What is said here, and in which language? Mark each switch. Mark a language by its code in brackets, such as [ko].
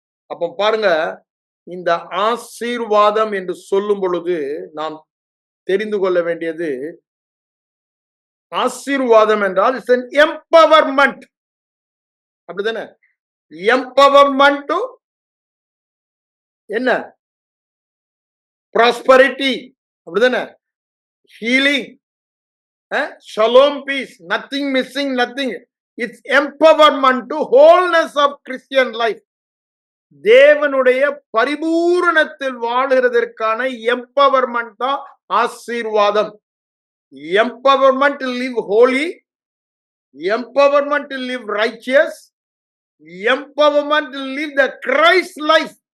[ta] அப்ப பாருங்க, இந்த ஆசீர்வாதம் என்று சொல்லும் பொழுது நாம் தெரிந்து கொள்ள வேண்டியது, ஆசீர்வாதம் என்றால் [en] it's an empowerment, [ta] அப்படிதானே, empowerment டு என்ன, prosperity, அப்படிதானே, [en] healing, shalom, peace, nothing missing, nothing. It's empowerment to wholeness of Christian life. [ta] தேவனுடைய பரிபூரணத்தில் வாழுகிறதற்கான empowerment தான் ஆசீர்வாதம். [en] Empowerment to live holy, empowerment to live righteous, empowerment to live the Christ life.